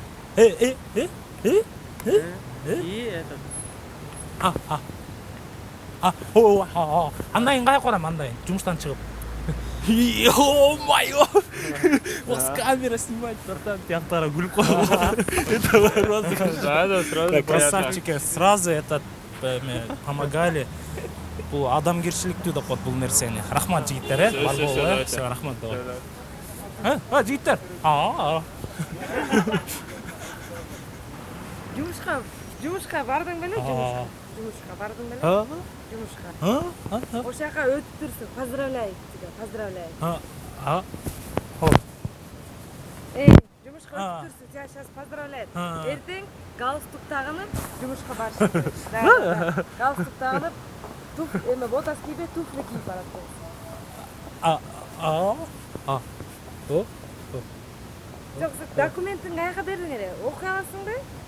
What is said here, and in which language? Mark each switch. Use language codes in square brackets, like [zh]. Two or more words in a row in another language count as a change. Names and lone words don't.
[ru] И этот. [ky] Андан кайра барам, андан жумуштан чыгып. [ru] Ё-моё! Осы камера снимает, братан, [ky] тияктара күлүп коёбу. [ru] Это розыгрыш. Да, сразу Красавчики, сразу этот помогали. [ky] Бул адамгерчиликтүү деп коет бул нерсени. Рахмат жигиттер, бар болобу. Все, рахмат давай. Жигиттер. Жумушка бардың беле, жумушка бардың беле? Жумушка. Ошол жака өтүп турсуң, [ru] поздравляю тебя, поздравляю. [ky] Жумушка өтүп турсуң, [ru] тебя сейчас поздравляют. [ky] Эртең галстук тагынып, жумушка барышың. Да. Галстук тагынып, эме ботас кийип, туфли кийип барат. Жок, документиң каяка бердиң эле? Окуй аласыңбы?